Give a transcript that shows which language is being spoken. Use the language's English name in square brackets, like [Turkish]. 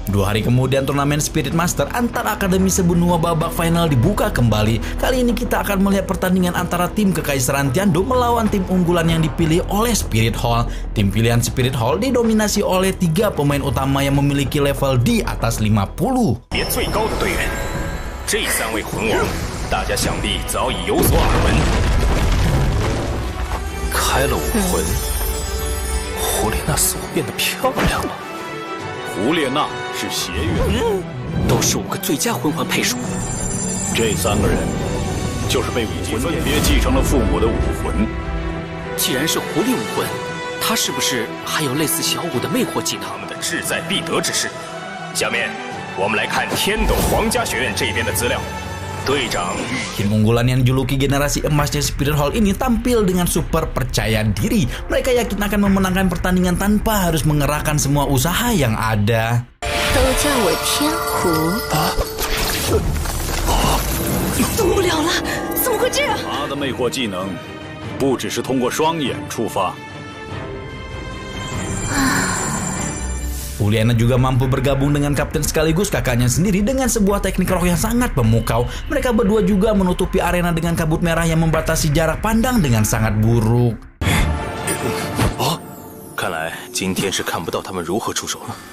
[Indonesian] 2 hari kemudian turnamen Spirit Master antar Akademi Sebunua babak final dibuka kembali. Kali ini kita akan melihat pertandingan antara tim Kekaisaran Tiandu melawan tim unggulan yang dipilih oleh Spirit Hall. Tim pilihan Spirit Hall didominasi oleh 3 pemain utama yang memiliki level di atas 50. [Chinese] 别最高的队员，这3位魂王，大家想必早已有所耳闻。开了武魂，胡列娜似乎变得漂亮了。胡列娜是邪月，都是5个最佳魂环配属。这3个人就是被武魂分别继承了父母的武魂。既然是狐狸武魂，他是不是还有类似小舞的魅惑技能？他们的志在必得之事。下面我们来看天斗皇家学院这边的资料。队长玉 [Indonesian] Tim unggulan yang dijuluki generasi emasnya Spirit Hall ini tampil dengan super percaya diri. Mereka yakin akan memenangkan pertandingan tanpa harus mengerahkan semua usaha yang ada. [Chinese] 都叫我天狐。动不了了，怎么会这样？他的魅惑技能不只是通过双眼触发。 [Indonesian] Uliana juga mampu bergabung dengan kapten sekaligus kakaknya sendiri dengan sebuah teknik roh yang sangat memukau. Mereka berdua juga menutupi arena dengan kabut merah yang membatasi jarak pandang dengan sangat buruk. [Chinese] 哦，看来今天是看不到他们如何出手了。